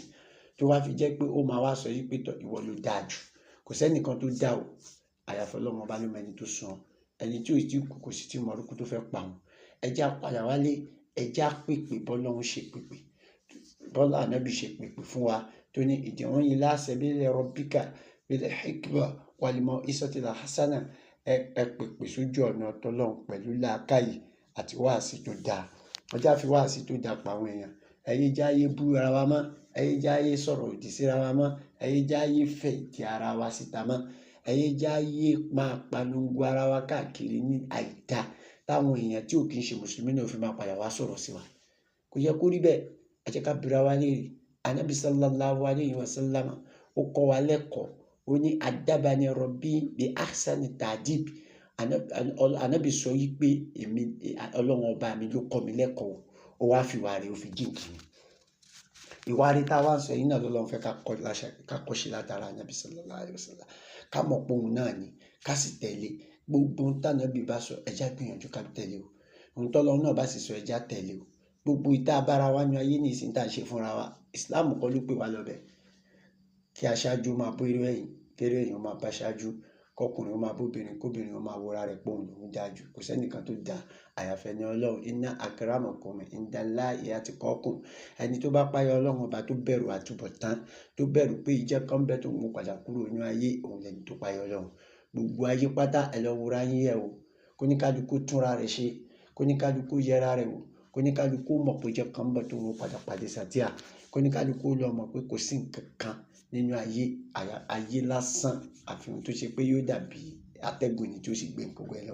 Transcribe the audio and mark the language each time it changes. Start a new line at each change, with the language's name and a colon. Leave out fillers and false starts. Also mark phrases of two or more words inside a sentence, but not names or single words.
Yoruba: Tó wá fi jẹ́ pé ó máa wá sọ yí pé tọ̀ ìwọ ló dáa jù. Kò sẹ́nìkan tó dá o. Àyàfi Ọlọ́run bá ló mọ ẹni tó sùn. Ẹni tí ò tí kú kò sì tí mọ orúkọ tó fẹ́ pa wọn. Ẹ já padà wálé. Ẹ já pèpè bọ́lọ́run ṣe pèpè. Bọ́lá ànábì ṣe pèpè fún wa tó ní
Arabic: ادع إلى سبيل ربك بالحكمة والموعظة الحسنة.
Yoruba: Ẹ pèpè sójú ọ̀nà t'Ọlọ́run pẹ̀lú làákàyè àti wáàsí tó dáa. Ẹ já fi wáàsí tó dáa pa àwọn èèyàn. Ẹ̀yin já yé bú ara wa mọ́. Ẹ̀yin já yé sọ̀rọ̀ òdì síra wa mọ́. Ẹ̀yin já yé fẹ̀ ìdí ara wa síta mọ́. Ẹ̀yin já yé máa polongo ara wa káàkiri ní àìdá. Táwọn èèyàn tí ò kí ń ṣe mùsùlùmí náà fi máa padà wá sọ̀rọ̀ sí wa. Kò yẹ kó rí bẹ́ẹ̀. Ẹ jẹ́ ká bira wa léèrè. Ànábì
Arabic: صلى الله عليه وسلم
Yoruba: ó kọ́ wa lẹ́kọ̀ọ́. Ó ní
Arabic: أدبني ربي بأحسن تأديب.
Yoruba: Ànábì sọ yí pé Ọlọ́run ọba mi ló kọ́ mi lẹ́kọ̀ọ́. Ó wá fi ìwà rẹ̀ ó fi jíǹkì mi. Ìwà rẹ̀ tá a wá ń sọ yìí náà l'Ọlọ́run fẹ́ ká kọ́ ṣe látara Ànábì
Arabic: صلى الله عليه وسلم.
Yoruba: Ká mọ̀ pé òun náà ni ká sì tẹ̀lé. Gbogbo ohun tí Ànábì bá sọ ẹ já gbìyànjú ká tẹ̀lé o. Ohun tí Ọlọ́run náà bá sì sọ ẹ já tẹ̀lé o. Gbogbo ìta abára wa ní ayé ní ìsìn tá à ń ṣe fúnra wa. Islam kọ́ ló pè wá lọ bẹ̀. Kí aṣáájú máa bó eré ẹ̀yìn, kí eré ẹ̀yìn máa bá aṣáájú, kọkùnrin ó máa bóbìnrin, kóbìnrin ó máa wọra rẹ̀ pé òun lòún dáa jù. Kò sẹ́nìkan tó dáa àyàfẹ́ ni Ọlọ́run.
Arabic: إن أكرمكم عند الله أتقاكم.
Yoruba: Ẹni tó bá páyà Ọlọ́run ọba tó bẹ̀rù àtúbọ̀tán, tó bẹ̀rù pé ìjẹ́ kan bẹ́ tó mú padà kúrò nínú ayé, òun lẹni tó páyà Ọlọ́run. Gbogbo ayé pátá ẹ lọ wòra yín yẹ̀ wò. Kóníkálukú túnra rẹ̀ ṣe. Kóníkálukú yẹra rẹ̀ wò. Kóníkálukú mọ̀ pé ìjẹ́ kan bẹ́ tó mú padà pàdé sàtíà. Kóníkálukú lọ mọ̀ pé kò sí nǹkan kan nínú ayé lásán àfihàn tó ṣe pé yóò dàbí atẹ́gùn ni tí ó sì gbé gbogbo ẹ lọ.